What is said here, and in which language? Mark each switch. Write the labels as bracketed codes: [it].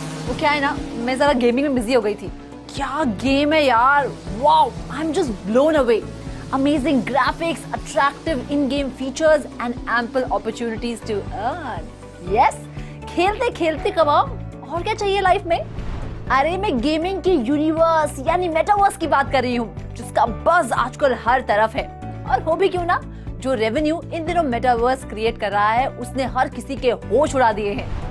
[hi] वो क्या है ना, मैं जरा गेमिंग में बिजी हो गई थी. क्या गेम है यार. Wow, [en] I am just blown away. Amazing graphics, attractive in-game features and ample opportunities to earn. [hi] Yes, खेलते खेलते कमाओ. और क्या चाहिए लाइफ में. अरे मैं गेमिंग के यूनिवर्स यानी मेटावर्स की बात कर रही हूँ, जिसका बज़ आजकल हर तरफ है. और हो भी क्यों ना, जो रेवेन्यू इन दिनों मेटावर्स क्रिएट कर रहा है उसने हर किसी के होश उड़ा दिए हैं.